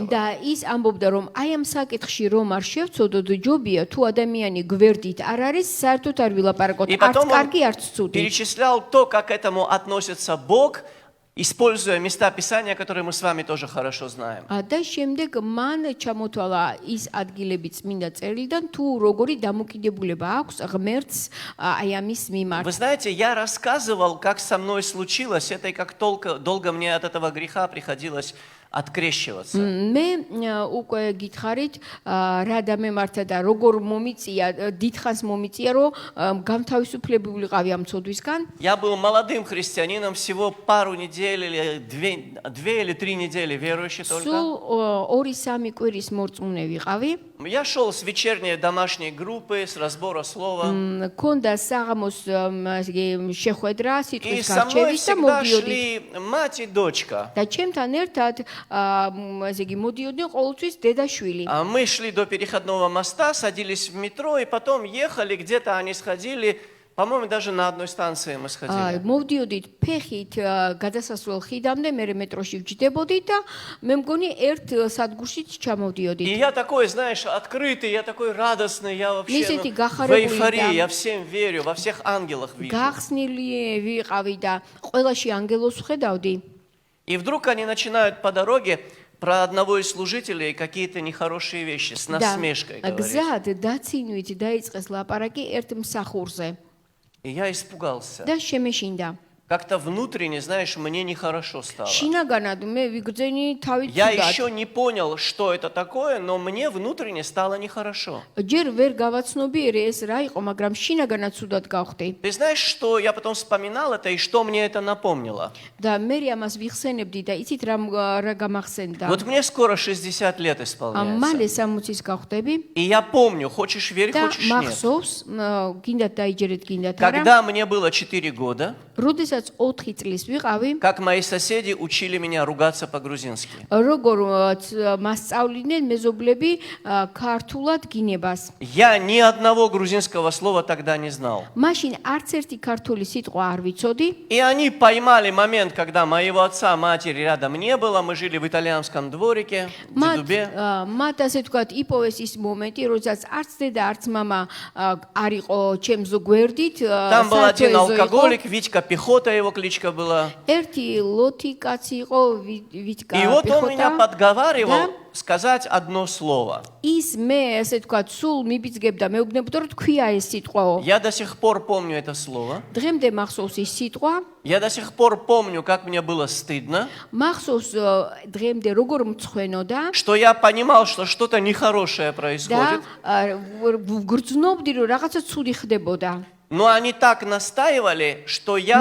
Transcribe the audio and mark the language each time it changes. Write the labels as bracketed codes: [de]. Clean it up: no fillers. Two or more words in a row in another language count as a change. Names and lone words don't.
[ka] და ის ამბობდა რომ აი ამ საკითხში რომ არ შევწოდოთ ჯობია თუ ადამიანი გვერდით არ არის საერთოდ არ ვილაპარაკოთ [ru] И [ka] არც [ru] потом он [ka] კარგი არც ცუდი. [ru] перечислял то, как к этому относится Бог, используя места Писания, которые мы с вами тоже хорошо знаем. [ka] და შემდეგ მან ჩამოთვალა ის ადგილები წმინდა წერილიდან თუ როგორი დამოკიდებულება აქვს ღმერთს აი ამის მიმართ. [ru] Вы знаете, я рассказывал, как со мной случилось это и как долго мне от этого греха приходилось открещиваться. [ka] მე უკვე გითხარით რა დამემართა და როგორ მომიწია დიდხანს მომიწია რომ გამთავისუფლებული ვიყავი ამ ცოდვისგან. [ru] Я был молодым христианином, всего пару недель или две или три недели верующий только. [ka] სულ 2-3 კვირის მორწმუნე ვიყავი. [ru] Я шел с вечерней домашней группы, с разбора слова. [ka] მქონდა საღამოს შეხვედრა [ru] И [ka] სიტყვის [ru] со мной [ka] გარჩევის და [ru] всегда [ka] მოვდიოდი. [ru] шли мать и дочка. [ka] და ჩემთან ერთად ესე იგი მოდიოდნენ ყოველთვის დედა-შვილი. [ru] Мы шли до переходного моста, садились в метро, и потом ехали, где-то они сходили. По-моему, даже на одной станции мы сходили. [ka] მოვდიოდით ფეხით გადასასვლელ ხიდამდე, მე მეტროში ვჯდებოდით და მე მგონი ერთ სადგურშიც ჩამოვდიოდით. [ru] И я такой, знаешь, открытый, я такой радостный, я вообще [ka] Мисეთი [ru] в [ka] გახარებული [ru] эйфории, [ka] და [ru] я всем верю, во всех ангелах вижу. [ka] გახსნილი ვიყავი და ყველაში ანგელოს ვხედავდი. [ru] И вдруг они начинают по дороге про одного из служителей какие-то нехорошие вещи с насмешкой говорить. [ka] გზად დაცინვით დაიწყეს ლაპარაკი ერთ მსახურზე [ru] И я испугался. [ka] და შემეშინდა. [ru] Как-то внутренне, знаешь, мне нехорошо стало. [ka] შინაგანად მე ვიგრძენი თავით [ru] Я [ka] ცუდად. [ru] еще не понял, что это такое, но мне внутренне стало нехорошо. [ka] ჯერ ვერ გავაცნობიერე ეს რა იყო, მაგრამ შინაგანად ცუდად გავხდი. [ru] Ты знаешь, что я потом вспоминал это и что мне это напомнило? [ka] და მე ამას ვიხსენებდი და იცით რა გამახსენდა. [ru] Вот мне скоро 60 лет [ka] მალე [ru] исполняется. [ka] 60-ის გავხდები [ru] И я помню, хочешь верь, [ka] და [ru] хочешь нет. [ka] მახსოვს, გინდათ დაიჯერეთ, გინდათ არა. [ru] Когда мне было 4 года, [ka] როდესაც 4 წლის ვიყავი, [ru] как мои соседи учили меня ругаться по-грузински. [ka] როგორ მასწავლიდნენ მეზობლები ქართულად გინებას. [ru] Я ни одного грузинского слова тогда не знал. [ka] მაშინ არც ერთი ქართული სიტყვა არ ვიცოდი. [ru] И они поймали момент, когда моего отца, матери рядом не было, мы жили в итальянском дворике, в Дедубе. [ka] მათ ასე ვთქვათ, იპოვეს ის მომენტი, როდესაც არც დედა, არც мама არ იყო ჩემს გვერდით. [ru] Там был один алкоголик, Витька Пехота, его кличка была. [ka] ერთი ლოთი кацი იყო, ვიტკა [ru] И вот он меня пехота. подговаривал сказать одно слово. [ka] ის მე ასე ვთქვათ, სულ მიბიძგებდა, მეუბნებოდა, რომ თქვია ეს სიტყვაო. [ru] Я до сих пор помню это слово. [ka] დღემდე მახსოვს ის სიტყვა. [ru] Я до сих пор помню, как мне было стыдно, [ka] მახსოვს დღემდე როგორ მწხვენოდა [ru] что я понимал, что что-то нехорошее [ka] და [ru] происходит. [ka] გრძნობდი, რომ რაღაცა ცუდი ხდებოდა. [ru] Но они так настаивали, что я